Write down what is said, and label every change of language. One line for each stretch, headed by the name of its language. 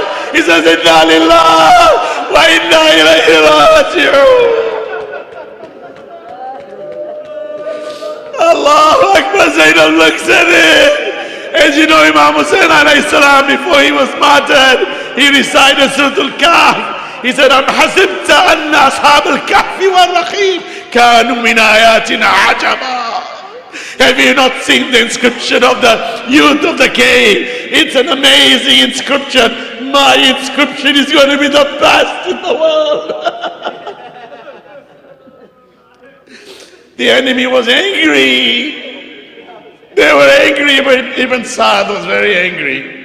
English: He says, Inna lillah wa inna ilayhi raji'un. Allahu Akbar. Zainul looks at it. As you know, Imam Hussain alayhi salam, before he was martyred, he recited Surah Al-Kahf. He said,
Arabic: أَمْ حَسِبْتَ أَنَّ أَصْحَابَ الْكَهْفِ وَالرَّقِيمِ كَانُوا مِنْ آيَاتِنَا عَجَبًا.
English: Have you not seen the inscription of the youth of the cave? It's an amazing inscription. My inscription is going to be the best in the world. The enemy was angry. They were angry, but even Saad was very angry.